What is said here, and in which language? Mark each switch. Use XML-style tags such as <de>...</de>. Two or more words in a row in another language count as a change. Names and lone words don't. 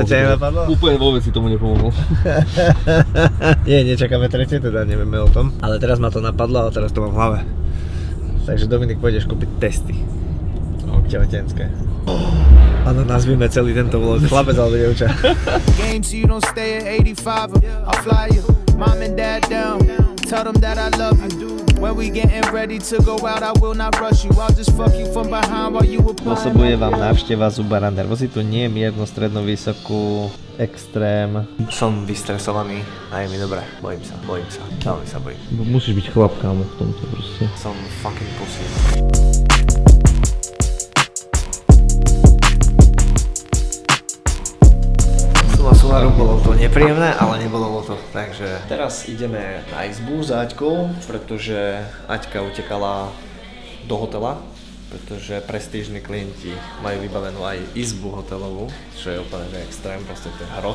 <sk>To ťa nenapadlo? Úplne vôbec si tomu nepomohol. Nie, nečakáme tretie, teda nevieme o tom. Ale teraz ma to napadlo a teraz to mám v hlave. Takže Dominik, pôjdeš kúpiť testy. Tehotenské. Áno, nazvime celý tento vlog chlapec alebo dievča.</sk> <en>Game so you don't stay at 85. I'll fly you, mom and dad down. Tell them that I love you. When we getting ready to go out, I will not rush you. I'll just fuck you from behind while you apply.</en> <sk>Spôsobuje vám návšteva zubára nervozitu, nie miernu, strednú, vysokú, extrém. Som vystresovaný a je mi dobré. Bojím sa. Veľmi sa bojím. Musíš byť chlap, kámo, v tomto proste. Som</sk> <en>fucking pussy.</en> <sk>Sumarum bolo to nepríjemné, ale nebolo to, takže teraz ideme na izbu s Aťkou, pretože Aťka utekala do hotela, pretože prestížni klienti majú vybavenú aj izbu hotelovú, čo je úplne extrém, proste to je hrot.</sk>